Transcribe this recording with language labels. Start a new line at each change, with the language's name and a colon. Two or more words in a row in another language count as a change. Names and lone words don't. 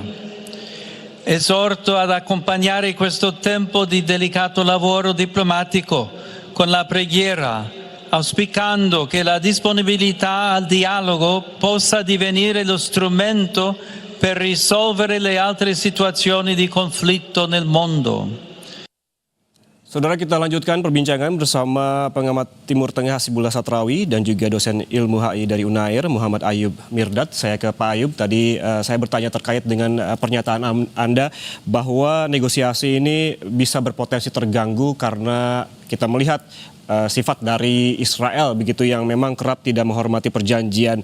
Italian: Esorto ad accompagnare questo tempo di delicato lavoro diplomatico con la preghiera, auspicando che la disponibilità al dialogo possa divenire lo strumento per risolvere le altre situazioni di conflitto nel mondo.
Indonesian: Saudara, kita lanjutkan perbincangan bersama pengamat Timur Tengah Hasibullah Satrawi dan juga dosen ilmu HI dari UNAIR Muhammad Ayub Mirdad. Saya ke Pak Ayub, tadi saya bertanya terkait dengan pernyataan Anda bahwa negosiasi ini bisa berpotensi terganggu karena kita melihat sifat dari Israel begitu yang memang kerap tidak menghormati perjanjian.